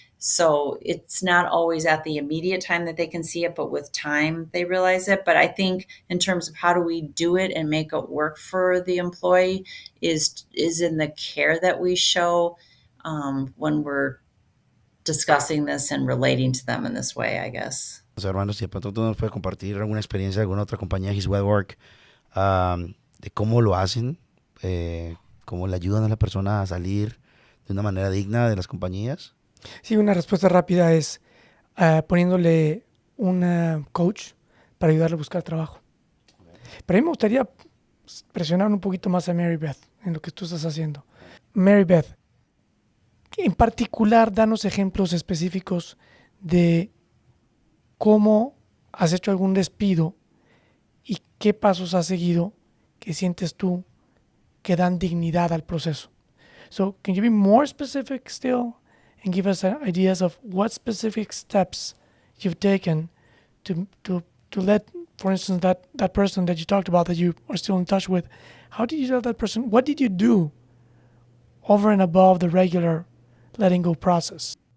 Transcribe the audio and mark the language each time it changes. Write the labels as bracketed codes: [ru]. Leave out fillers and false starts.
[en] So it's not always at the immediate time that they can see it, but with time they realize it. But I think in terms of how do we do it and make it work for the employee is in the care that we show when we're discussing this and relating to them in this way, I guess. [es] O sea, hermano, si de pronto tú nos puedes compartir alguna experiencia de alguna otra compañía, His Way Work, de cómo lo hacen, cómo le ayudan a la persona a salir de una manera digna de las compañías. Sí, una respuesta rápida es poniéndole un coach para ayudarle a buscar trabajo. Pero a mí me gustaría presionar un poquito más a Mary Beth en lo que tú estás haciendo. Mary Beth, en particular, danos ejemplos específicos de cómo has hecho algún despido y qué pasos has seguido que sientes tú que dan dignidad al proceso. [en] So, can you be more specific still and give us ideas of what specific steps you've taken to let, for instance, that person that you talked about that you are still in touch with, how did you tell that person, what did you do over and above the regular letting go process?